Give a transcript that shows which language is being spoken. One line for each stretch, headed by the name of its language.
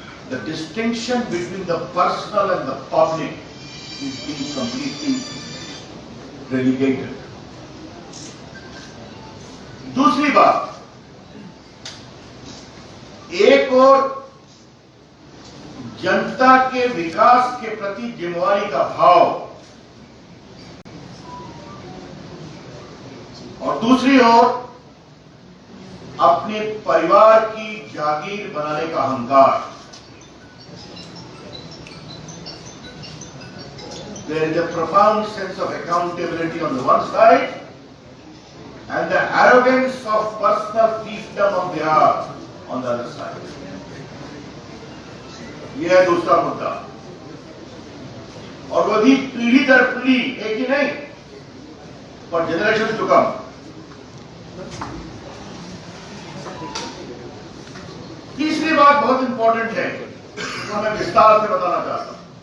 English: The distinction between the personal and the public is being completely relegated.
Hindi: दूसरी बात, एक और जनता के विकास के प्रति जिम्मेवारी का भाव और दूसरी ओर अपने परिवार की जागीर बनाने का अहंकार।
English: There is a profound sense of accountability on the one side and the arrogance of personal fiefdom of the other on the other side.
Hindi: यह है दूसरा मुद्दा, और वो भी पीढ़ी दर पीढ़ी, एक ही नहीं, पर
English: Generation to come.
Hindi: तीसरी बात बहुत इंपॉर्टेंट है, जो मैं विस्तार से बताना चाहता हूं।